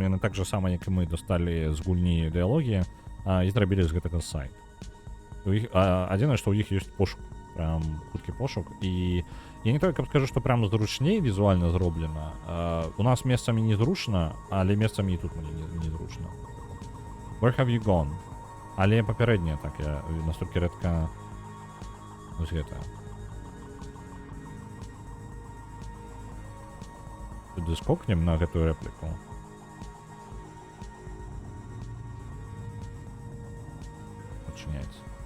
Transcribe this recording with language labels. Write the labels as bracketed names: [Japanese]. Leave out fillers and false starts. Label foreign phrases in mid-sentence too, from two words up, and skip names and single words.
[Belarusian] Яны так жа сама, як і мы, дасталі з гульні дыялогі і зрабілі з гэтага сайт. Адзінае, што ў іх ёсць пошук, прям хуткі пошук. І я не толькі скажу, што прям зручней візуальна зроблена. У нас месцамі незручна, але месцамі і тут мне незручна. [English] Where have you gone? [Belarusian] Але папярэдняе, так, я настолькі рэдка вось гэта. Туды скокнем на гэтую рэпліку. Адчыняецца.